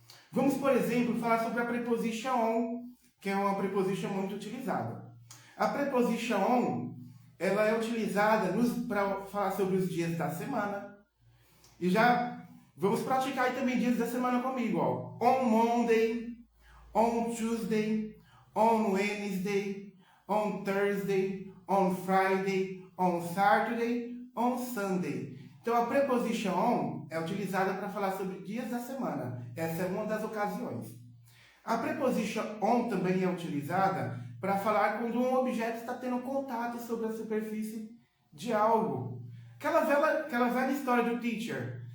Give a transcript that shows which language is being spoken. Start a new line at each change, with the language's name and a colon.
Portuguese: Vamos, por exemplo, falar sobre a preposition on, que é uma preposition muito utilizada. A preposition on, ela é utilizada para falar sobre os dias da semana. E já vamos praticar aí também dias da semana comigo. Ó.
English: On Monday, on Tuesday, on Wednesday, on Thursday, on Friday, on Saturday, on Sunday.
Portuguese: Então a preposition on é utilizada para falar sobre dias da semana. Essa é uma das ocasiões. A preposition on também é utilizada para falar quando um objeto está tendo contato sobre a superfície de algo. Aquela velha história do teacher.